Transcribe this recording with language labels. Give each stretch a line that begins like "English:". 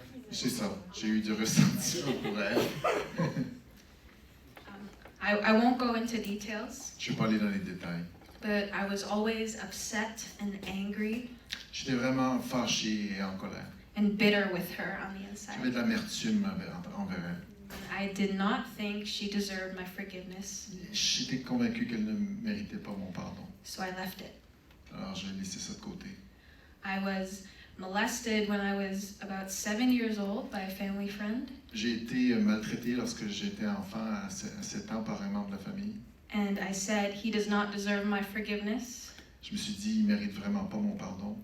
French: C'est ça, j'ai eu du ressentiment pour elle.
English: I won't go into details,
French: Je ne vais pas aller dans les détails.
English: but I was always upset and angry
French: J'étais vraiment fâché et en colère.
English: and bitter with her on the
French: J'avais
English: inside.
French: de l'amertume envers elle.
English: I did not think she deserved my forgiveness,
French: J'étais convaincu qu'elle ne méritait pas mon pardon.
English: so I left it.
French: Alors j'ai laissé ça de côté.
English: I was molested when I was about 7 years old by a family friend,
French: J'ai été maltraité lorsque j'étais enfant à 7 ans par un membre de la famille.
English: and I said he does not deserve my forgiveness,
French: Je me suis dit, il mérite vraiment pas mon pardon.